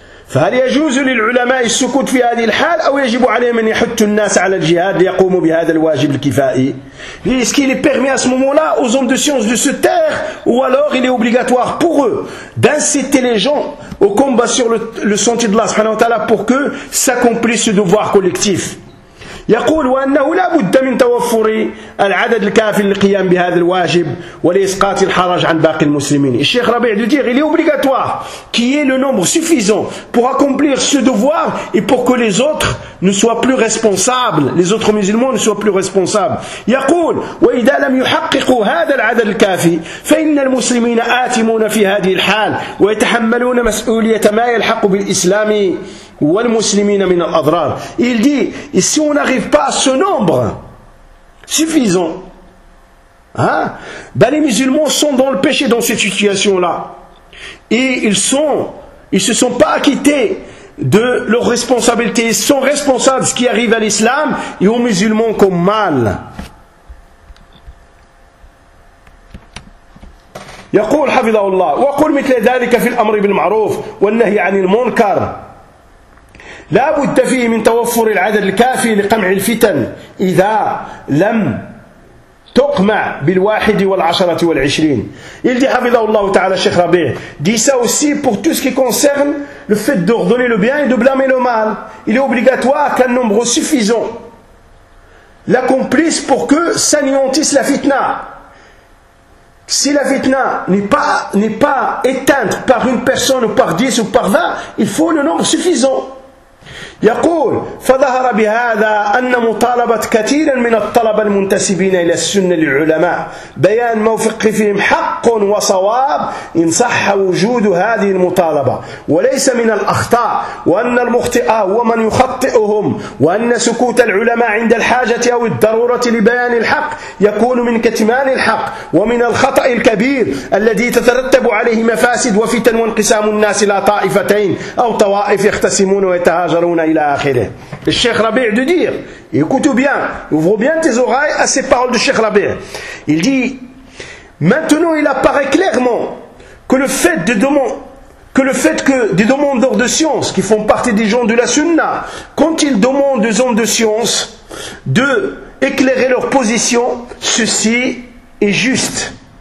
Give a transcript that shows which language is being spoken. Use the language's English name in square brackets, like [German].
[Arabic] فهل يجوز للعلماء السكوت في هذه الحال أو يجب عليهم أن يحثوا الناس على الجهاد ليقوموا بهذا الواجب الكفائي؟ [French] Est-ce qu'il est permis à ce moment-là aux hommes de science de se taire ou alors il est obligatoire pour eux d'inciter les gens au combat sur le sentier de Allah subhanahu wa ta'ala pour que s'accomplisse ce devoir collectif. [Arabic] يقول وأنه لا بد من توفر العدد الكافي للقيام بهذا الواجب ولإسقاط الحرج عن باقي المسلمين. الشيخ ربيع يقول [French] il est obligatoire qu'il y ait le nombre suffisant pour accomplir ce devoir et pour que les autres ne soient plus responsables, les autres musulmans ne soient plus responsables. [Arabic] يقول وإذا لم يحققوا هذا العدد الكافي فإن المسلمين آثمون في هذه الحال ويتحملون مسؤولية ما يلحق بالإسلام والمسلمين من الأضرار. [French] Il dit, et si on n'arrive pas à ce nombre suffisant, hein, ben les musulmans sont dans le péché dans cette situation-là. Et ils se sont pas acquittés de leurs responsabilités. Ils sont responsables de ce qui arrive à l'islam et aux musulmans comme mal. [Arabic] يقول حفظه الله وقل مثل ذلك في الأمر بالمعروف والنهي عن المنكر. لا بد فيه من توفر العدد الكافي لقمع الفتن إذا لم تقمع بالواحد والعشرة والعشرين. [French] Il dit [Arabic] حفظه الله تعالى الشيخ ربيع [French] dit ça aussi pour tout ce qui concerne le fait de redonner le bien et de blâmer le mal. Il est obligatoire qu'un nombre suffisant l'accomplisse pour que s'anéantisse la fitna. Si la fitna n'est pas éteinte par une personne ou par 10 ou par 20, il faut le nombre suffisant. [Arabic] يقول فظهر بهذا أن مطالبة كثيرا من الطلبة المنتسبين إلى السنة للعلماء بيان موفق فيهم حق وصواب إن صح وجود هذه المطالبة وليس من الأخطاء وأن المخطئ هو من يخطئهم وأن سكوت العلماء عند الحاجة أو الضرورة لبيان الحق يكون من كتمان الحق ومن الخطأ الكبير الذي تترتب عليه مفاسد وفتن وانقسام الناس إلى طائفتين أو طوائف يختصمون ويتهاجرون. [French] Le Cheikh Rabi' de dire, écoute bien, ouvre bien tes oreilles à ces paroles du Cheikh Rabi'. Il dit, maintenant il apparaît clairement que le fait de demander, que le fait que des demandeurs de science qui font partie des gens de la Sunna, quand ils demandent aux hommes de science de éclairer leur position, ceci est juste.